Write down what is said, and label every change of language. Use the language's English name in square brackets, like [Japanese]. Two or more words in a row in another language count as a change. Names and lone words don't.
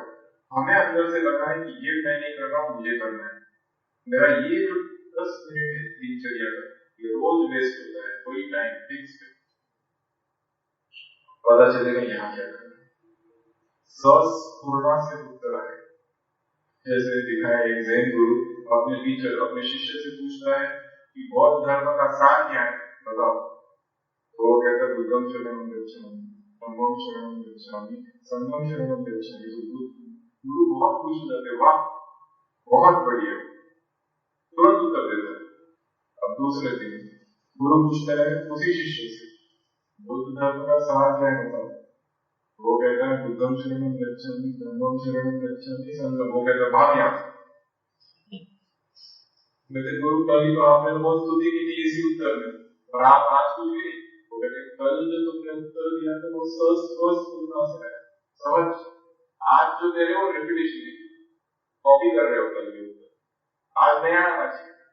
[Hindi] हमें अंदर से लगा है कि ये मैं नहीं कर रहा हूँ, मुझे करना है, मेरा ये जो 10 मिनट है दिनचर्या का, ये रोज वेस्ट होता है, कोई [English] time fix [Hindi] है, पता चलेगा यहाँ क्या करना है। स्वस्फूर्णा से उत्तर आए। जैसे दिखाया एक जैन गुरु अपने टीचर, अपने शिष्य से पूछता है कि बौद्ध धर्म का सार क्या है, बताओ। [Pali] तो वो कहता है बुद्धम शरणम गच्छामि, धम्मम शरणम गच्छामि, संघम शरणम गच्छामि। [Hindi] तो गुरु बहुत खुश हो जाते, वाह बहुत बढ़िया, तुरंत उत्तर देता है। अब दूसरे दिन गुरु पूछता है उसी शिष्य से, बुद्ध धर्म का सार क्या है बताओ। [Pali] वो कहता है बुद्धम शरणम गच्छामि, धम्मम शरणम गच्छामि, संघम। [Hindi] वो कहता है भाग यहाँ। मेरे गुरु कल ही तो आपने बहुत स्तुति की थी इसी उत्तर में, और आप आज कुछ भी नहीं। वो कहते कल जो तुमने उत्तर दिया था वो स्वस्फूर्णा से है, समझ। आज जो दे रहे हो रिपीटेशन है, कॉपी कर रहे हो कल के उत्तर, आज नया आना चाहिए।